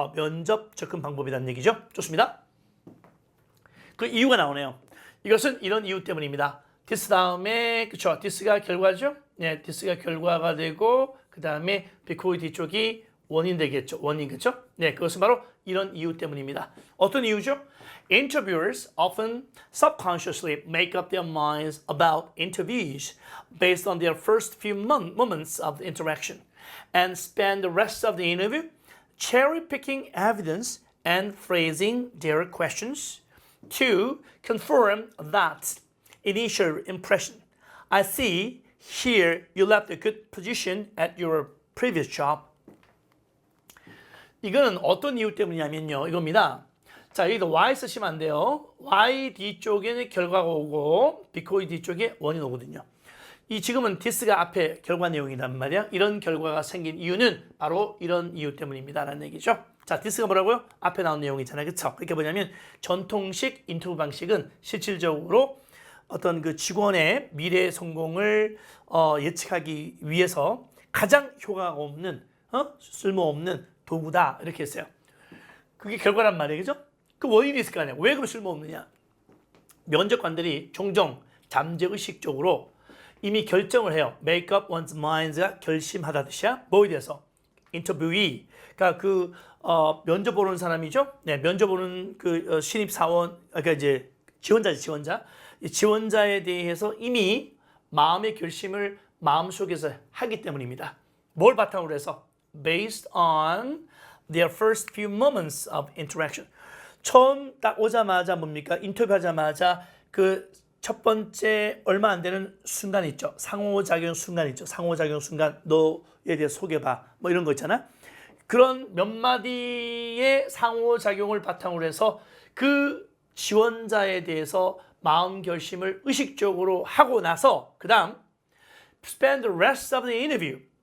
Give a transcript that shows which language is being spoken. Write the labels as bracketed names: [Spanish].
[Korean] 면접 접근 방법이라는 얘기죠. 좋습니다. 그 이유가 나오네요. 이것은 이런 이유 때문입니다. this 다음에, 그쵸? this가 결과죠? 네, this가 결과가 되고, 그 다음에 because 뒤쪽이 원인 되겠죠. 원인, 그쵸? 네, 그것은 바로 이런 이유 때문입니다. 어떤 이유죠? [English] Interviewers often subconsciously make up their minds about interviews based on their first few moments of the interaction and spend the rest of the interview cherry-picking evidence and phrasing their questions to confirm that initial impression. I see here you left a good position at your previous job. [Korean] 이거는 어떤 이유 때문이냐면요. 이겁니다. 자, 여기도 Y 쓰시면 안 돼요. Y 뒤쪽에는 결과가 오고 because 뒤쪽에 원인 오거든요. 이 지금은 this가 앞에 결과 내용이란 말이야. 이런 결과가 생긴 이유는 바로 이런 이유 때문입니다. 라는 얘기죠. 자, this가 뭐라고요? 앞에 나온 내용이잖아요. 그쵸? 그게 뭐냐면 전통식 인터뷰 방식은 실질적으로 어떤 그 직원의 미래 성공을 예측하기 위해서 가장 효과가 없는 쓸모없는 도구다 이렇게 했어요. 그게 결과란 말이에요, 그죠? 그 원인이 있을 거 아니에요. 왜 그럼 쓸모없느냐? 면접관들이 종종 잠재의식적으로 이미 결정을 해요. [English] Make up one's mind [Korean] 가 결심하다 뜻이야. 뭐에 대해서? 인터뷰이, 그러니까 그 면접 보는 사람이죠. 네, 면접 보는 그 신입 사원, 그러니까 이제 지원자지, 지원자. 이 지원자에 대해서 이미 마음의 결심을 마음속에서 하기 때문입니다. 뭘 바탕으로 해서? [English] Based on their first few moments of interaction. [Korean] 처음 딱 오자마자 뭡니까? 인터뷰하자마자 그 첫 번째 얼마 안 되는 순간 있죠. 상호작용 순간 있죠. 상호작용 순간 너에 대해 소개봐. 뭐 이런 거 있잖아. 그런 몇 마디의 상호작용을 바탕으로 해서 그 지원자에 대해서 마음 결심을 의식적으로 하고 나서 그 다음 [English] spend the rest of the interview.